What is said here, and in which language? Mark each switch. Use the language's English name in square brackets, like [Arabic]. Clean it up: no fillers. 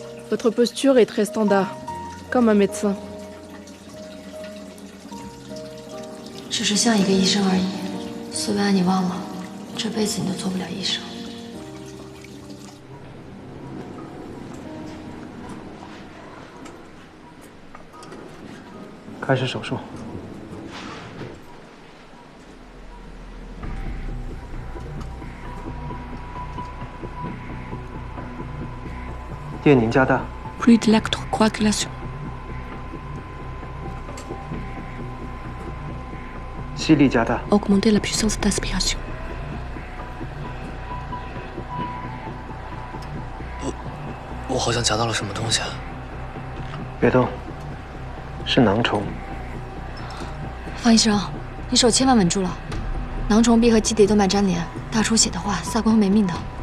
[French] Votre posture est très standard, comme un médecin. [Chinese] 只是像一个医生而已。苏维安，你忘了，这辈子你都做不了医生。开始手术。电凝加大。 [French] Plus d'électrocoagulation. [Chinese] 吸力加大。 [French] Augmenter la puissance d'aspiration. [Chinese] 我好像夹到了什么东西啊！别动，是囊虫。方医生，你手千万稳住了，囊虫壁和基底动脉粘连，大出血的话，萨坤会没命的。